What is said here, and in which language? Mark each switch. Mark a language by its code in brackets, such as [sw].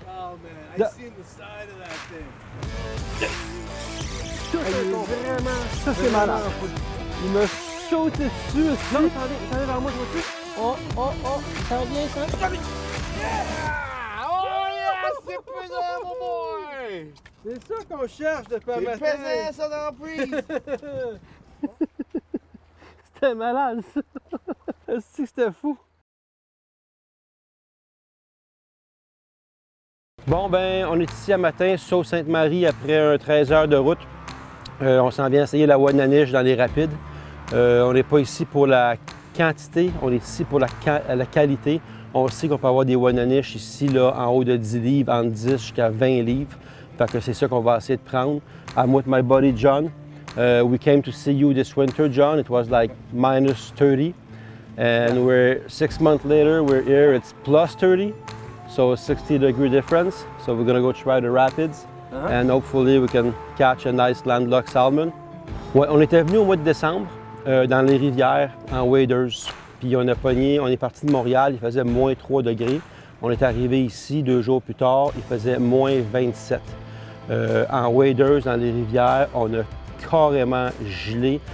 [en] Oh man, I seen the side of that thing. [fr] Vraiment, ça c'est malade. Il m'a sauté dessus. Non, ça vient vers moi, je vois-tu? Oh, oh, oh, ça vient, ça vient. [en] Yeah! Oh yes! [fr] C'est pesant, mon boy! C'est ça qu'on cherche depuis un C'est matin. pesant, ça, dans la prise! C'était malade, ça. Est-ce que c'était fou? Bon, ben, on est ici à matin, Sault-Sainte-Marie, après un 13 heures de route. On s'en vient essayer la Wananiche dans les rapides. On n'est pas ici pour la quantité, on est ici pour la qualité. On sait qu'on peut avoir des Wananiche ici, là, en haut de 10 livres, entre 10 jusqu'à 20 livres. Fait que c'est ça qu'on va essayer de prendre. [en] I'm with my buddy John. We came to see you this winter, John. It was like minus 30. And we're 6 months later, we're here, it's plus 30. So a 60-degree difference. So we're gonna go try the rapids. And hopefully we can catch a nice landlocked salmon. [fr] Ouais, on était venu au mois de décembre dans les rivières en waders. Puis on a pogné, on est parti de Montréal, il faisait moins 3 degrés. On est arrivé ici 2 jours plus tard, il faisait moins 27. En waders dans les rivières, on a carrément gelé.